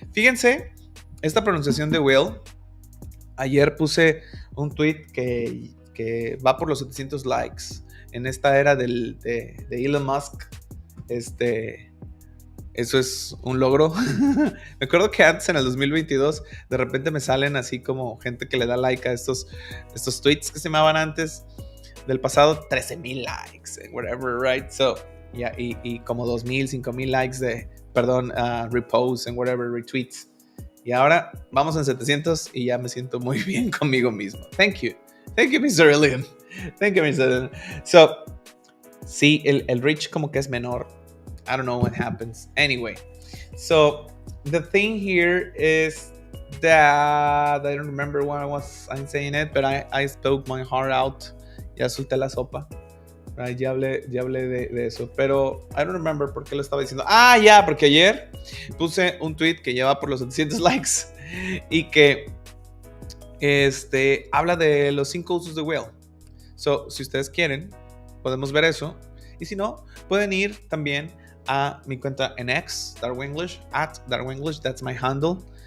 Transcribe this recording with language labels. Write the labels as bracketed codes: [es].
[es] Fíjense, esta pronunciación de will. Ayer puse un tweet que va por los 700 likes en esta era de Elon Musk. Eso es un logro. Me acuerdo que antes, en el 2022, de repente me salen así como gente que le da like a estos tweets que se llamaban antes del pasado 13,000 likes, [en] whatever, right? So, yeah, [es] y como [en] 2,000, 5,000 likes reposts and whatever, retweets. [es] Y ahora vamos en 700 y ya me siento muy bien conmigo mismo. [en] Thank you, Mr. Alien. Thank you, Mr. Alien. [es] So, sí, el reach como que es menor. [en] I don't know what happens. Anyway, so the thing here is that I don't remember when I'm saying it, but I spoke my heart out. [es] Ya solté la sopa. Right? Ya hablé de eso, pero [en] I don't remember [es] por qué lo estaba diciendo. Ya, porque ayer puse un tweet que lleva por los 700 likes y que habla de los 5 usos de will. So, si ustedes quieren, podemos ver eso. Y si no, pueden ir también a mi cuenta en X, @DarwinEnglish, [en] that's my handle.